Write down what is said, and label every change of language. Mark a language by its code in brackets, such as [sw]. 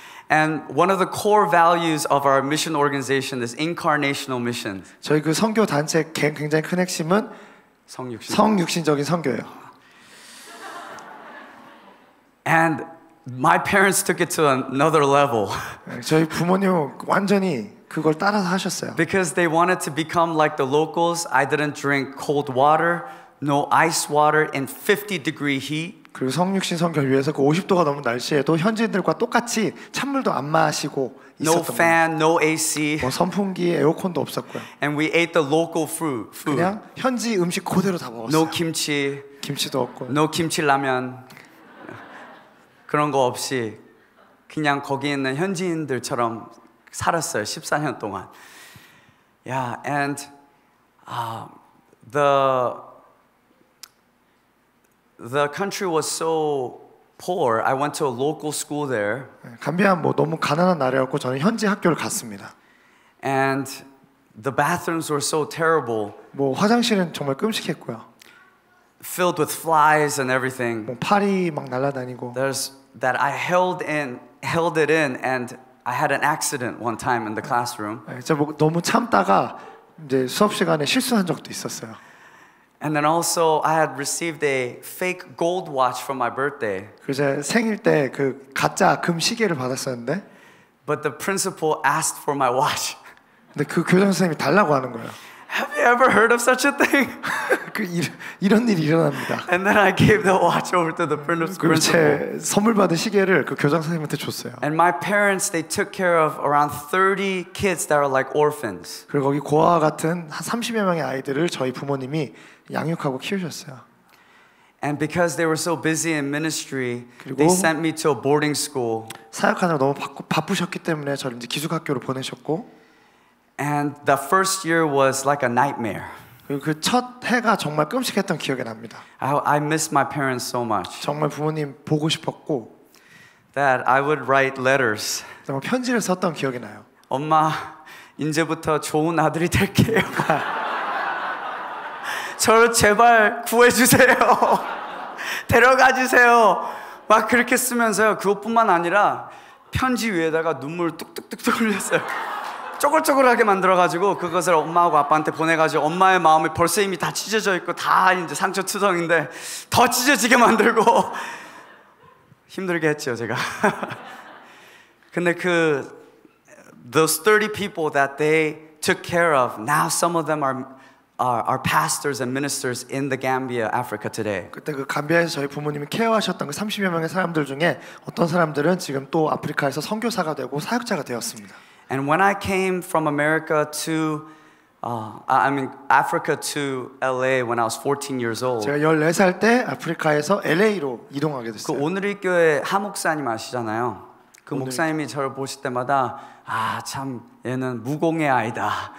[en] And one of the core values of our mission organization is incarnational mission. [ko] 저희 그 선교 단체 굉장히 큰 핵심은 성육신적인 선교예요. [en] And my parents took it to another level. [ko] 저희 부모님 완전히 그걸 따라서 하셨어요. [en] Because they wanted to become like the locals, I didn't drink cold water, no ice water in 50-degree heat. [ko] 그리고 성육신 선교를 위해서 그 50도가 넘는 날씨에도 현지인들과 똑같이 찬물도 안 마시고 [en] No [ko] 있었던 [en] fan, no AC. [ko] 뭐 선풍기, 에어컨도 없었고요. [en] And we ate the local food. [ko] 그냥 현지 음식 그대로 다 먹었어요. [en] No kimchi, [ko] 김치도 없고. [en] no kimchi 라면. [ko] 그런 거 없이 그냥 거기 있는 현지인들처럼 살았어요. 14년 동안. [en] Yeah, and the country was so poor. I went to a local school there. [ko] 감비아 뭐 너무 가난한 나라였고 저는 현지 학교를 갔습니다. [en] And the bathrooms were so terrible. [ko] 뭐 화장실은 정말 끔찍했고요. [en] Filled with flies and everything. [ko] 뭐 파리 막 날아다니고. [en] There's that I held it in, and I had an accident one time in the classroom. [ko] 진짜 뭐 너무 참다가 이제 수업 시간에 실수한 적도 있었어요. [en] And then also I had received a fake gold watch for my birthday. [ko] 그래서 생일 때 그 가짜 금 시계를 받았었는데. [en] But the principal asked for my watch. [ko] 근데 그 교장 선생님이 달라고 하는 거예요. [en] Have you ever heard of such a thing? [ko] 이런 일이 일어납니다. [en] And then I gave the watch over to the principal. [ko] 그리고 제 선물 받은 시계를 그 교장 선생님한테 줬어요. [en] And my parents, they took care of around 30 kids that are like orphans. [ko] 그리고 거기 고아와 같은 한 30여 명의 아이들을 저희 부모님이 양육하고 키우셨어요. [en] And because they were so busy in ministry, [ko] 그리고 [en] they sent me to a boarding school. [ko] 사역하느라 너무 바쁘셨기 때문에 저를 이제 기숙학교로 보내셨고. [en] And the first year was like a nightmare. [ko] 그리고 그 첫 해가 정말 끔찍했던 기억이 납니다. [en] I miss my parents so much. [ko] 정말 부모님 보고 싶었고. [en] That I would write letters. [ko] 정말 편지를 썼던 기억이 나요. 엄마, 이제부터 좋은 아들이 될게요. 저를 제발 구해주세요. 데려가 주세요. 막 그렇게 쓰면서요. 그것뿐만 아니라 편지 위에다가 눈물 뚝뚝뚝 흘렸어요. 쪼글쪼글하게 만들어가지고 그것을 엄마하고 아빠한테 보내가지고 엄마의 마음이 벌써 이미 다 찢어져 있고 다 이제 상처투성인데 더 찢어지게 만들고 힘들게 했죠 제가. [en] 근데 those 30 people that they took care of, now some of them are pastors and ministers in the Gambia, Africa today. [ko] 그때 그 감비아에서 저희 부모님이 케어하셨던 그 30여 명의 사람들 중에 어떤 사람들은 지금 또 아프리카에서 선교사가 되고 사역자가 되었습니다. [en] And when I came from America to, Africa to LA when I was 14 years old. [ko] 제가 14살 때 아프리카에서 LA로 이동하게 됐어요. 그 오늘의 교회 하 목사님 아시잖아요. 그 목사님이 저를 보실 때마다 참 얘는 무공의 아이다.